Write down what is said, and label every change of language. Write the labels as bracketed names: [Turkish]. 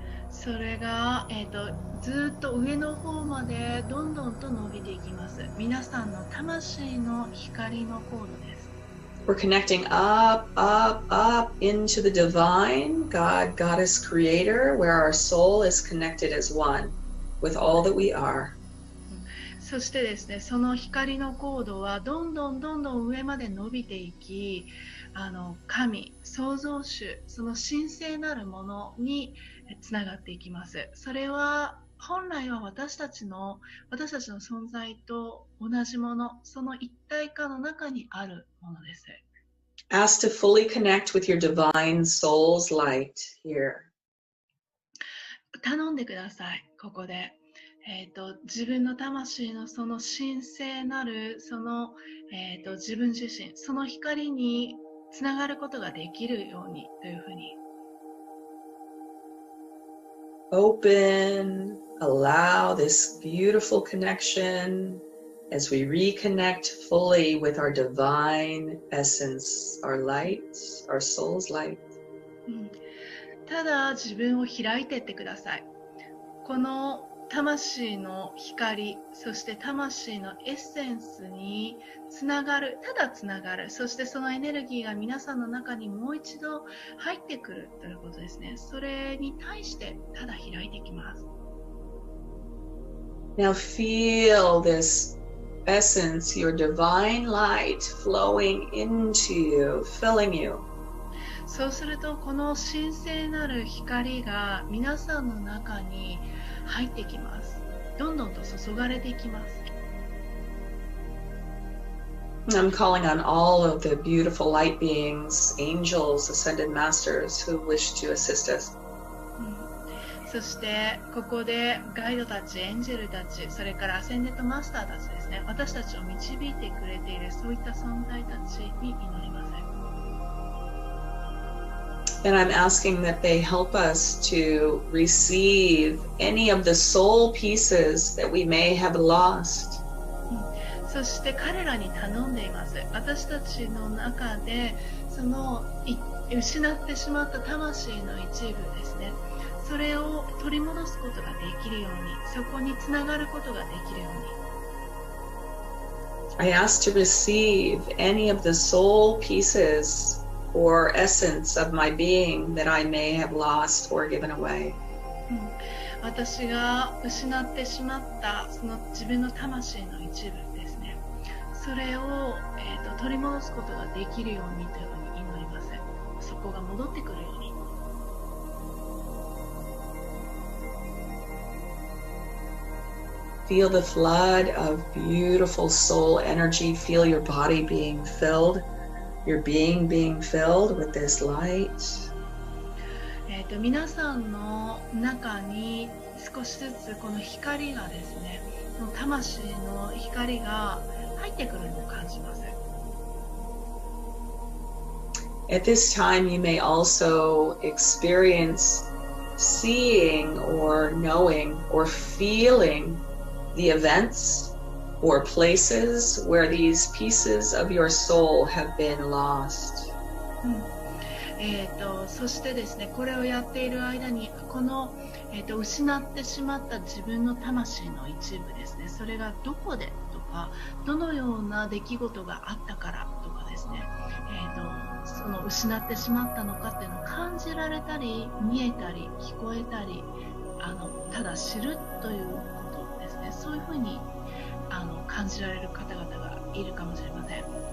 [Japanese] それが、ずっと上の方までどんどんと伸びていきます。皆さんの魂の光のコードです。 [English] We're connecting up, up, up into the divine God, Goddess, Creator, where our soul is connected as one with all that we are. [Japanese] そしてですね、その光のコードはどんどん上まで伸びていき、神、創造主、その神聖なるものにつながっていきます。それは本来は私たちの存在と同じもの、その一体化の中にあるものです。 [English] Ask to fully connect with your divine soul's light here. [Japanese] 頼んでください、ここで。自分の魂のその神聖なるその、自分自身、その光につながることができるようにというふうに。 [English] Open, allow this beautiful connection as we reconnect fully with our divine essence, our light, our soul's light. [Japanese] ただ自分を開いていってください。この魂の光、そして魂のエッセンスにつながる、ただつながる、そしてそのエネルギーが皆さんの中にもう一度入ってくるということですね。それに対してただ開いていきます。 [English] Now feel this essence, your divine light flowing into you, filling you. [Japanese] そうするとこの神聖なる光が皆さんの中に入ってきます。どんどんと注がれていきます。 [English] I'm calling on all of the beautiful light beings, angels, ascended masters who wish to assist us. [Japanese] そしてここでガイドたち、エンジェルたち、それからアセンデントマスターたちですね。私たちを導いてくれているそういった存在たちに祈ります。 [English] And I'm asking that they help us to receive any of the soul pieces that we may have lost. [Japanese] そして彼らに頼んでいます。私たちの中でその失ってしまった魂の一部ですね。それを取り戻すことができるように、そこにつながることができるように。 [English] I ask to receive any of the soul pieces or essence of my being that I may have lost or given away. [Japanese] 私が失ってしまったその自分の魂の一部ですね。それを、取り戻すことができるようにというふうに祈ります。そこが戻ってくるように。 [English] Feel the flood of beautiful soul energy. Feel your body being filled, your being filled with this light. [Japanese] 皆さんの中に少しずつこの光がですね、この魂の光が入ってくるのを感じます。 [English] At this time, you may also experience seeing or knowing or feeling the events or places where these pieces of your soul have been lost. [Japanese] そしてですね、これをやっている間にこの、失ってしまった自分の魂の一部ですね、それがどこでとか、どのような出来事があったからとかですね、その失ってしまったのかっていうのを感じられたり、見えたり、聞こえたり、ただ知るということですね、そういうふうに感じられる方々がいるかもしれません。